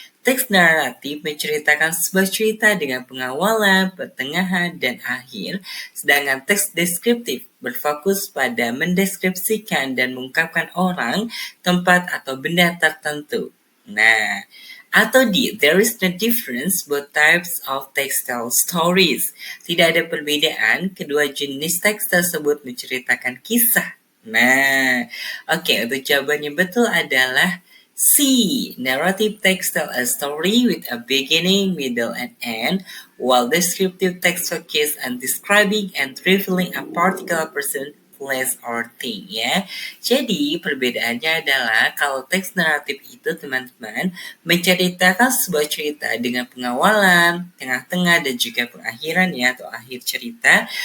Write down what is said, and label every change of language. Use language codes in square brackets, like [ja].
[id] Teks naratif menceritakan sebuah cerita dengan pengawalan, pertengahan, dan akhir, sedangkan teks deskriptif berfokus pada mendeskripsikan dan mengungkapkan orang, tempat, atau benda tertentu. Nah, Atau D, [en] there is no difference both types of textile stories. [id] Tidak ada perbedaan, kedua jenis teks tersebut menceritakan kisah. Nah, oke, untuk jawaban yang betul adalah C. [en] Narrative text tell a story with a beginning, middle, and end, while descriptive text focus on describing and revealing a particular person, place, or thing, ya. [id] Jadi, perbedaannya adalah kalau teks naratif itu, teman-teman, menceritakan sebuah cerita dengan pengawalan, tengah-tengah, dan juga pengakhiran, ya, atau akhir cerita.